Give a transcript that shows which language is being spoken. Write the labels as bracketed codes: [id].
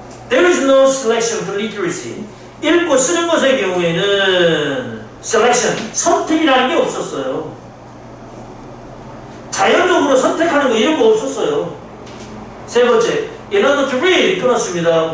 [en] There is no selection for literacy. [ko] 읽고 쓰는 것의 경우에는 selection, 선택이라는 게 없었어요. 자연적으로 선택하는 거 이런 거 없었어요. 세 번째, [en] in order to read, [ko] 끊었습니다.